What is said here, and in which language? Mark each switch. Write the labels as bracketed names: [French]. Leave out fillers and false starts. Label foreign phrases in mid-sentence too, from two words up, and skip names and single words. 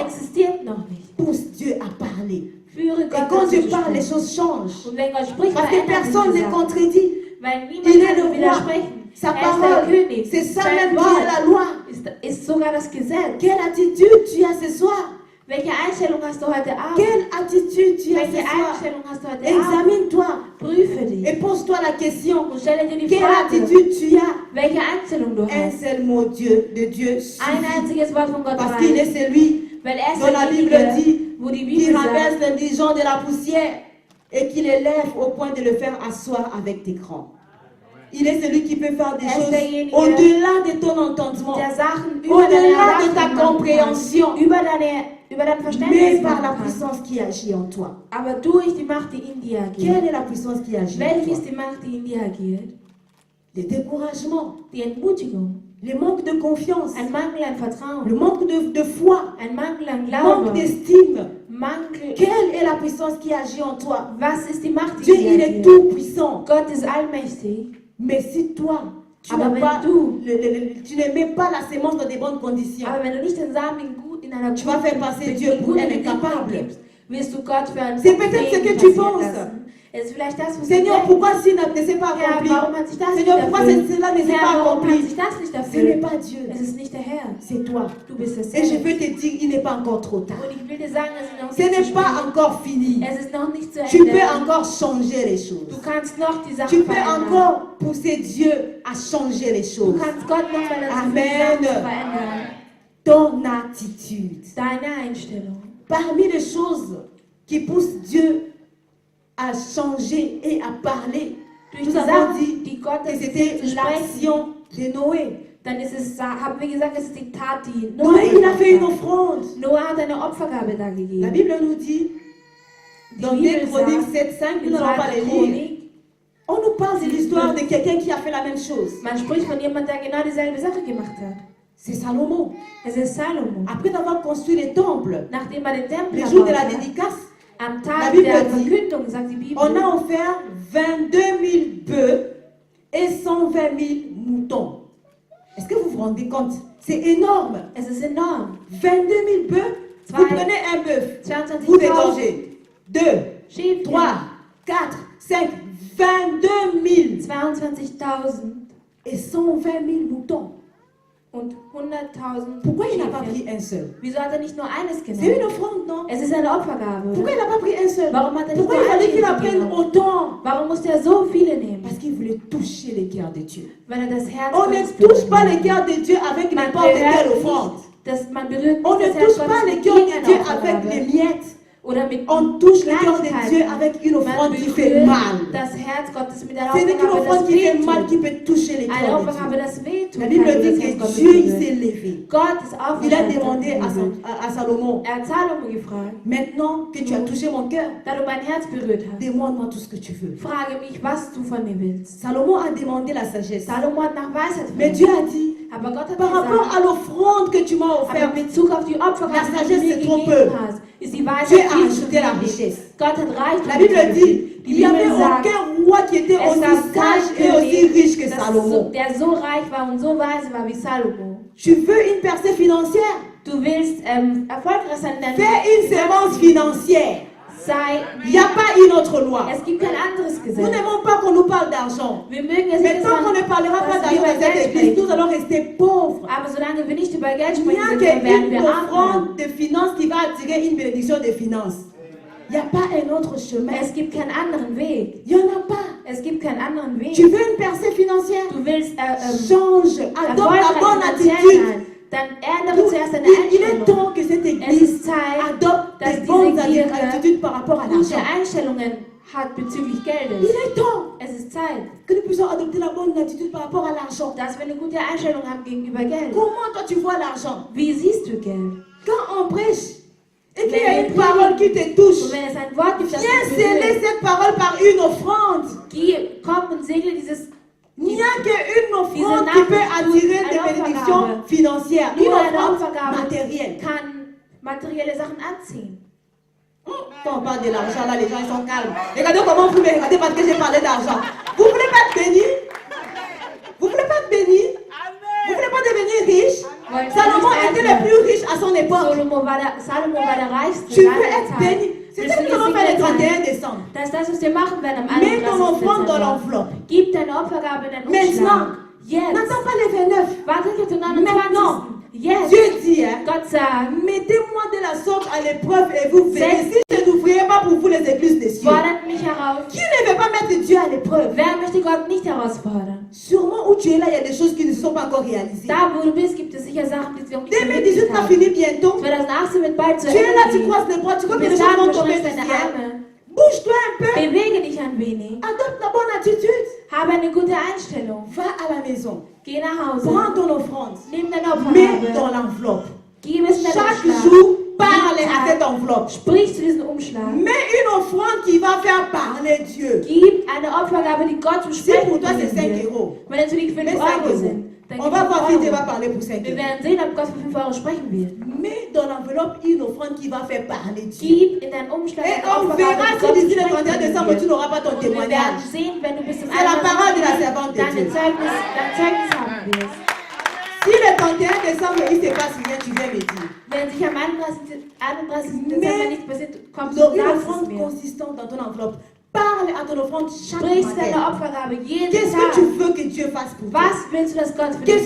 [French] Pousse Dieu à parler. Et quand Dieu parle, les choses changent. Parce que personne n'est contredit. Il est le roi. Sa parole, c'est ça même qui est la loi. Quelle attitude tu as ce soir? [German] Welche Einstellung hast du heute Abend? [French] Quelle attitude tu as ce [German] Welche [French] soir? [German] Einstellung hast du heute Abend? [French] Examine-toi. [German] Prüfe dich. [French] Et pose-toi la question. [German] Und stelle dir die [French] Quelle [German] Frage, [French] attitude tu as? [German] welche Einstellung du [French] Un [German] hast. [French] seul mot de Dieu [German] Ein [French] suffit. [German] einziges Wort von Gott [French] Parce qu'il est [German] reicht. [French] celui [German] Weil [French] dont la Bible [German] derjenige, [French] dit [German] wo die [French] qui [German] Bibel [French] renverse [German] sagt, [French] l'indigent de la poussière et qui l'élève au point de le faire asseoir avec tes crans. Il est celui qui peut faire des choses au-delà de ton entendement, [German] der Sachen über deine [French] au-delà de ta [German] Erwartungen machen kann, [French] compréhension, [German] über dein [French] mais [German] Verständnis [French] par [German] machen [French] la [German] kann. [French] puissance qui agit en toi. [German] Aber durch die Macht, die in dir [French] Quelle [German] agiert. [French] est la puissance qui agit en [German] Welche [French] toi? [German] ist die Macht, die in dir agiert? [French] Le découragement, [German] Die Entmutigung, [French] le manque de confiance, [German] ein Mangel an [French] le [German] Vertrauen, [French] manque de foi, [German] ein Mangel an [French] le [German] Glauben, [French] manque d'estime. [German] Mangel. [French] Quelle est la puissance qui agit en toi? [German] Was ist die Macht, die [French] Dieu, [German] in [French] il [German] dir [French] est [German] agiert? [French] tout puissant. [German] Gott ist allmächtig. [French] Mais si toi, tu [German] Aber [French] n'as [German] wenn [French] pas, [German] du- [French] tu ne mets pas la sémence dans des bonnes conditions, [German] Aber wenn du nicht den Samen in einer [French] tu vas faire passer Dieu pour un incapable. [German] gibst, wirst du Gott für einen [French] C'est peut-être ce que tu [German] passieren [French] penses. [German] lassen. Es ist vielleicht das, was [French] Seigneur, [German] du [French] pourquoi cela ne s'est pas [German] Herr, [French] accompli? [German] warum hat sich das [French] Seigneur, [German] nicht [French] pourquoi [German] erfüllt? [French] cela ne s'est [German] Herr, [French] pas [German] warum hat [French] accompli? [German] sich das nicht [French] Ce n'est [German] erfüllt? [French] pas Dieu, [German] Es ist nicht der Herr. [French] c'est toi. [German] Du bist es [French] Et je [German] selbst. [French] veux te dire, il n'est pas encore trop tard. [German] Und ich will dir sagen, es ist noch [French] Ce [German] nicht zu [French] n'est pas [German] spät. [French] encore fini. [German] Es ist noch nicht zu [French] Tu peux [German] Ende. [French] encore changer les choses. [German] Du kannst noch die [French] Tu [German] Sachen [French] peux [German] verändern. [French] encore pousser Dieu à changer les [German] Du [French] choses. [German] kannst Gott noch mal dazu [French] Amen. [German] bringen, Sachen zu verändern. [French] Ton attitude. [German] Deine Einstellung. [French] Parmi les choses qui poussent Dieu à changer et à parler, [German] Durch [French] nous [German] die [French] avons [German] Sachen, [French] dit [German] die Gott [French] que [German] dazu [French] c'était [German] zu sprechen, [French] l'action de Noé. [German] dann ist es, haben wir gesagt, es ist die Tat, die [French] Noé, il a fait une [German] Noah [French] offrande. [German] Noah hat eine Opfergabe [French] La [German] dargegeben. [French] Bible nous dit, dans [German] Die [French] 2 [German] Bibel [French] Chroniques [German] sagt, [French] 7,5, nous [German] in [French] n'allons pas [German] 2. [French] les lire. [German] Chronik, [French] On nous parle de l'histoire de quelqu'un qui a fait la même chose. [German] man spricht von jemandem, der genau dieselbe Sache gemacht hat. [French] C'est Salomon. [German] Es ist Salomo. [French] Après avoir construit le temple, [German] Nachdem er den Tempel [French] le jour de [German] erbaut [French] la [German] hat, [French] dédicace, [German] am [French] La [German] Tag [French] Bible [German] der [French] dit, [German] Verkündung, sagt die Bibel, [French] on a offert 22 000 bœufs et 120 000 moutons. Est-ce que vous vous rendez compte? C'est énorme. [German] es ist enorm. [French] 22 000 bœufs. Vous prenez un bœuf, vous [German] 22.000 [French] dégorgez. 2, [German] Schäfchen, [French] 3, 4, 5, 22 000 [German] 22.000 [French] et 120 000 moutons. [German] und 100.000 [French] Pourquoi il n'a pas [German] Schäfchen. [French] pris un seul? [German] Wieso hat er nicht nur eines [French] C'est une [German] genommen? [French] offrande, non? [German] Es ist eine Opfergabe. [French] Pourquoi [German] Oder? [French] il n'a pas pris un seul? [German] Warum hat er nicht [French] Pourquoi [German] nur [French] il [German] ein [French] fallait qu'il en [German] Schäfchen [French] prenne [German] genommen? [French] autant? [German] Warum musste er so viele nehmen? [French] Parce qu'il voulait toucher les cœurs de Dieu. [German] Weil er das Herz [French] On ne [German] Gottes [French] touche pas [German] berühren [French] les cœurs de Dieu avec [German] Man [French] n'importe quelle [German] berührt [French] offrande. [German] nicht, man berührt [French] On [German] nicht [French] ne [German] das Herz [French] touche [German] Gottes [French] pas les [German] mit [French] cœurs de Dieu [German] irgendeiner [French] avec [German] Opfergabe [French] les miettes. [German] oder mit [French] On touche le cœur de [German] Kleinigkeiten. [French] Dieu avec une [German] Man [French] offrande qui fait [German] berührt [French] mal. [German] das Herz Gottes mit einer [French] Ce n'est qu'une [German] Opfergabe, [French] offrande [German] das [French] qui fait mal [German] wehtut. [French] qui peut toucher les [German] Eine [French] cœurs de [German] Opfergabe, [French] Dieu. [German] das wehtut. [French] La [German] kann [French] Bible [German] das [French] dit [German] Herz [French] que [German] Gottes [French] Dieu il [German] berühren. [French] s'est levé. [German] Gott ist [French] Il a [German] aufgestanden. [French] demandé à Salomon, [German] Er hat Salomo gefragt, [French] maintenant que tu as touché mon cœur, [German] da du mein Herz berührt hast, [French] demande-moi tout ce que tu veux. [German] frage mich, was du von mir willst. [French] Salomon a demandé la sagesse. [German] Salomo hat nach Weisheit [French] Mais Dieu [German] gefragt. [French] a dit, [German] Aber Gott hat [French] par rapport [German] gesagt, [French] à l'offrande que tu m'as [German] aber [French] offerte, [German] in Bezug auf die Opfergabe, [French] La [German] die du [French] sagesse, [German] mir [French] c'est trop [German] gegeben [French] peu. [German] hast, ist die [French] Dieu [German] Weisheit [French] a [German] viel zu [French] ajouté la [German] wenig. [French] richesse. [German] Gott hat Reichtum [French] La Bible dit, [German] hinzugefügt. Die [French] il n'y avait [German] Bibel sagt, [French] aucun roi qui était [German] es [French] aussi [German] gab [French] sage et [German] keinen [French] aussi riche que [German] König, [French] Salomon. [German] der so reich war und so weise war wie Salomo. [French] Tu veux une percée financière? [German] Du willst erfolgreich sein in deinem [French] Fais une sémence financière. [German] sei. [French] Il n'y a pas une autre loi. [German] Es gibt kein anderes [French] Nous [German] Gesetz. [French] n'aimons pas qu'on nous parle d'argent. [German] Wir mögen es [French] Mais [German] nicht, [French] tant qu'on ne parlera pas d'argent dans cette église, nous allons rester pauvres. [German] aber solange wir nicht über Geld [French] Il n'y [German] sprechen, [French] a [German] werden [French] qu'une [German] wir arm. [French] offrande de finances qui va attirer une bénédiction de finances. Il n'y a pas un autre chemin. [German] Es gibt keinen anderen Weg. [French] Il n'y en a pas. [German] Es gibt keinen anderen Weg. [French] Tu veux une percée financière? [German] Du willst [French] Change, adopte la bonne [German] finanziell [French] attitude. [German] sein, dann ändere zuerst deine [French] Il est [German] Einstellung. [French] temps que cette [German] Es [French] église [German] ist Zeit, [French] adopte [German] dass [French] des bonnes [German] diese Kirche [French] attitudes par rapport à [German] gute [French] l'argent. [German] Einstellungen hat bezüglich [French] Il [German] Geldes. [French] est temps [German] Es ist Zeit, [French] que nous puissions adopter la bonne attitude par rapport à l'argent. [German] dass wir eine gute Einstellung haben gegenüber Geld. [French] Comment toi tu vois l'argent? [German] Wie siehst du Geld? [French] Quand on prêche et qu'il y a une parole qui te touche, [German] Und wenn es ein Wort gibt, das [French] viens [German] dich [French] sceller [German] berührt, [French] cette parole par une offrande. [German] komm und segle dieses. [French] Il n'y a qu'une offrande qui peut attirer des bénédictions financières, une [German] Nur eine [French] offrande [German] Opfergabe [French] matérielle. [German] kann materielle Sachen anziehen. [French] Quand on parle de l'argent, là, les gens ils sont calmes. Regardez comment vous me regardez parce que j'ai parlé d'argent. Vous voulez pas être béni? Vous voulez pas être béni? Vous voulez pas devenir riche? Salomon était le plus riche à son époque. [German] Salomo war der reichste. [French] Tu veux [German] seiner [French] être [German] Zeit. [French] béni? C'est [German] Willst [French] ça [German] du [French] que nous allons faire le [German] gesegnet [French] 31 [German] sein? [French] décembre. [German] Das ist das, was wir machen werden am [French] Mets ton [German] 31. [French] offrande dans [German] Dezember. [French] l'enveloppe. [German] Gib deine Opfergabe in den [French] Maintenant. [German] Umschlag. Jetzt. [French] N'attends pas les 29. [German] Warte nicht auf den [French] Maintenant. [German] 29. Jetzt. [French] Dieu dit, hein, [German] Gott sagt, [French] mettez-moi de la sorte à l'épreuve et vous verrez si je n'ouvrirai pas pour vous les églises des cieux. [German] fordert mich heraus. [French] Qui ne veut pas mettre Dieu à l'épreuve? [German] Wer möchte Gott nicht herausfordern? [French] Sûrement où tu es là, il y a des choses qui ne se sont pas encore réalisées. [German] Da, wo du bist, gibt es sicher Sachen, die wir noch nicht [French] 2018 [German] verwirklicht [French] va [German] haben. [French] finir bientôt. [German] 2018 wird bald zu [French] Tu es [German] Ende [French] là, tu [German] gehen. [French] croises les bras, tu vois [German] Du [French] que les [German] bist [French] choses [German] da, [French] vont [German] du [French] tomber [German] streckst [French] du [German] deine [French] ciel. [German] Arme. [French] Bouge-toi un peu. [German] Bewege dich ein wenig. [French] Adopte la bonne attitude. [German] Habe eine gute Einstellung. [French] Va à la maison. [German] Geh nach Hause. [French] Prends ton offrande. [German] Nimm deine [French] Mets dans [German] Opfergabe. [French] l'enveloppe. [German] Gib es in deinen [French] Chaque [German] Umschlag. [French] jour, parle à cette enveloppe. [German] Sprich zu diesem Umschlag. [French] Mets une offrande qui va faire parler Dieu. [German] Gib eine Opfergabe, die Gott zum [French] Si [German] Sprechen [French] pour toi c'est [German] bringen [French] 5 [German] wird. [French] euros, [German] Wenn natürlich 5 [French] mets 5 [German] Euro [French] euros. [German] sind, dann [French] On [German] gib [French] va voir si [German] 5 [French] Dieu va [German] Euro. [French] parler pour 5 [German] Wir [French] euros. [German] werden sehen, ob Gott für 5 Euro sprechen wird. [French] Mets dans l'enveloppe une offrande qui va faire parler Dieu. [German] Gib in deinen Umschlag [French] Et [German] eine [French] on [German] Opfergabe, [French] verra [German] die [French] si [German] Gott zum [French] d'ici le 31 [German] Sprechen [French] décembre [German] bringen [French] tu [German] wird. [French] n'auras pas ton [German] Und wir werden [French] témoignage. [German] sehen, wenn du bis zum [French] C'est la parole de la servante de [German] dein [French] Dieu. [German] Zeugnis haben wirst. [French] Si le 31 décembre il se passe rien, tu viens me dire. [German] Wenn sich am 31. Dezember nichts passiert, kommst du [French] Donc [German] und [French] une [German] sagst es [French] offrande [German] mir. [French] consistante dans ton enveloppe. Parle à ton offrande chaque [German] Sprich [French] matin. [German] deine Opfergabe jeden [French] Qu'est-ce que [German] Tag. [French] tu veux que Dieu fasse pour toi? [German] Was willst du, dass Gott für [French] Qu'est-ce